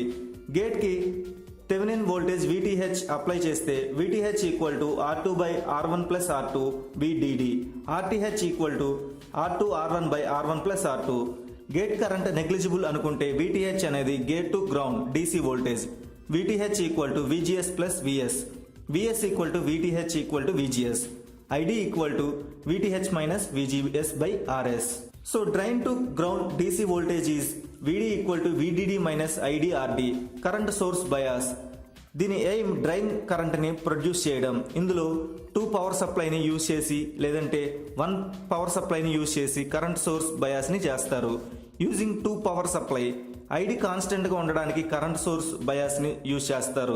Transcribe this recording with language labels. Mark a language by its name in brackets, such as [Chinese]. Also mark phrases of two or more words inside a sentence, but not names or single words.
[Telugu] గేట్కి [English] Thevenin voltage [Telugu] VTH అప్లై చేస్తే VTH = R2/R1 + R2 VDD. RTH = R2/R1 / R1 + R2. [English] gate current negligible [Telugu] అనుకుంటే VTH అనేది [English] gate to ground DC voltage. [Telugu] VTH = VGS + VS. VS = VTH = VGS. ID = VTH - VGS / RS. [English] So drain to ground DC voltage is VD = VDD - ID RD. current source bias [Telugu] దీని ఎయిమ్ [English] drain current [Telugu] ప్రొడ్యూస్ చేయడం. ఇందులో 2 [English] power supply use [Telugu] చేసి లేదంటే 1 [English] power supply use [Telugu] చేసి [English] current source bias [Telugu] చేస్తారు. [English] using 2 power supply [Telugu] ID కాన్స్టెంట్గా ఉండడానికి [English] current source bias use [Telugu] చేస్తారు.